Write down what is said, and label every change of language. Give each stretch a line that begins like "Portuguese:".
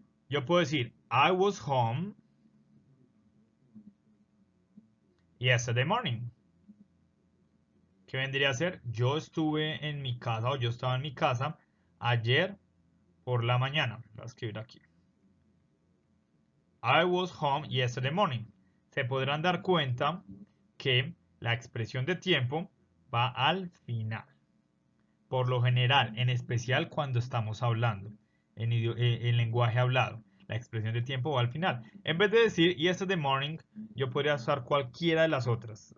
Spanish: Yo puedo decir,
English: I was home yesterday morning.
Spanish: ¿Qué vendría a ser? Yo estuve en mi casa o yo estaba en mi casa ayer por la mañana. Voy a escribir aquí.
English: I was home yesterday morning.
Spanish: Se podrán dar cuenta que la expresión de tiempo va al final. Por lo general, en especial cuando estamos hablando en lenguaje hablado. La expresión de tiempo va al final. En vez de decir
English: yesterday morning,
Spanish: yo podría usar cualquiera de las otras.